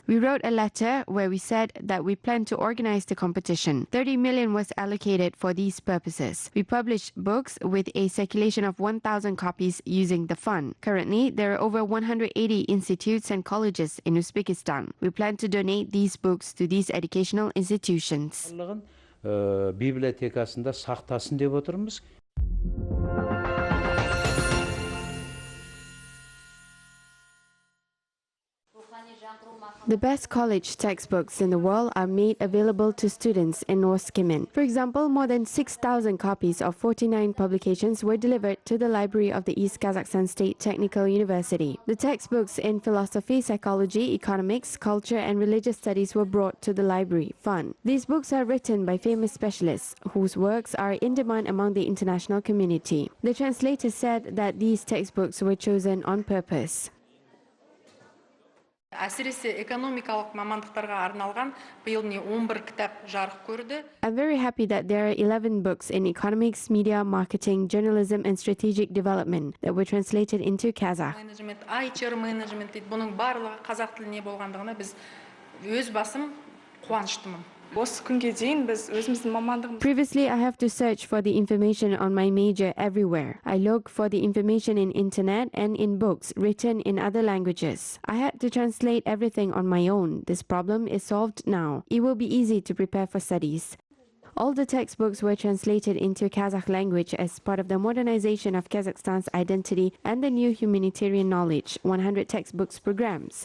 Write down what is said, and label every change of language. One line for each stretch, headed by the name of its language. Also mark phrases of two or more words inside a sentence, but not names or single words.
English: We wrote a letter where we said that we plan to organize the competition. 30 million was allocated for these purposes. We published books with a circulation of 1,000 copies using the fund. Currently, there are over 180 institutes and colleges in Uzbekistan. We plan to donate these books to these educational institutions.
Kazakh: Библиотекасында сақтасын деп отырмыз.
English: The best college textbooks in the world are made available to students in North Kimin. For example, more than 6,000 copies of 49 publications were delivered to the library of the East Kazakhstan State Technical University. The textbooks in philosophy, psychology, economics, culture, and religious studies were brought to the library fund. These books are written by famous specialists whose works are in demand among the international community. The translator said that these textbooks were chosen on purpose.
Kazakh: Әсіресе экономикалық мамандықтарға арналған биыл 11 кітап жарық көрді.
English: I'm very happy that there are 11 books in economics, media, marketing, journalism, and strategic development that were translated into Kazakh.
Kazakh: Менеджмент, HR менеджмент дейді. Бұның барлығы қазақ тіліне болғандығына біз өз басым қуаныштымын. Осы күнге дейін біз өзіміздің мамандығымыз
English: Previously, I have to search for the information on my major everywhere. I look for the information in internet and in books written in other languages. I had to translate everything on my own. This problem is solved now. It will be easy to prepare for studies. All the textbooks were translated into Kazakh language as part of the modernization of Kazakhstan's identity and the new humanitarian knowledge 100 textbooks programs.